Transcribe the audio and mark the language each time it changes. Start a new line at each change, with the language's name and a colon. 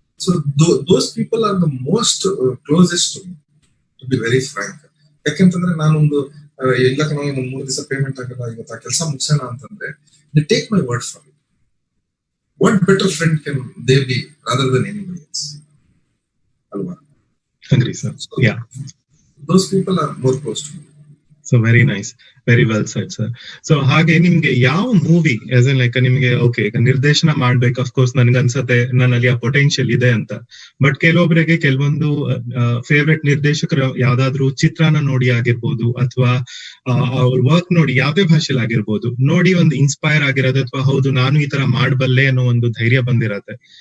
English: So those people are the most closest to be very frank.
Kannada: ಯಾಕೆಂತಂದ್ರೆ ನಾನೊಂದು ಇಲ್ಲ ನಾವು 3 ದಿವಸ ಪೇಮೆಂಟ್ ಆಗಲ್ಲ, ಇವತ್ತು ಆ ಕೆಲಸ ಮುಗಿಸೋಣ ಅಂತಂದ್ರೆ
English: They take my word for it. What better friend can they be rather than anybody else ಅಲ್ವಾ? Agree, sir. Yeah. Those people are more close to me. So very nice, very well said sir.
Kannada: So ಹಾಗೆ ನಿಮ್ಗೆ ಯಾವ movie as N like ನಿಮ್ಗೆ okay ಈಗ ನಿರ್ದೇಶನ ಮಾಡ್ಬೇಕು, of course ನನ್ಗೆ ಅನ್ಸತ್ತೆ ನನ್ನಲ್ಲಿ ಆ ಪೊಟೆನ್ಶಿಯಲ್ ಇದೆ ಅಂತ. ಬಟ್ ಕೆಲವೊಬ್ಬರಿಗೆ ಕೆಲವೊಂದು ಫೇವ್ರೆಟ್ ನಿರ್ದೇಶಕರು ಯಾವ್ದಾದ್ರು ಚಿತ್ರನ ನೋಡಿ ಆಗಿರ್ಬೋದು ಅಥವಾ ಅವ್ರ ವರ್ಕ್ ನೋಡಿ ಯಾವ್ದೇ ಭಾಷೆಲಿ ಆಗಿರ್ಬೋದು ನೋಡಿ ಒಂದು ಇನ್ಸ್ಪೈರ್ ಆಗಿರೋದು ಅಥವಾ ಹೌದು ನಾನು ಈ ತರ ಮಾಡಬಲ್ಲೆ ಅನ್ನೋ ಒಂದು ಧೈರ್ಯ ಬಂದಿರತ್ತೆ.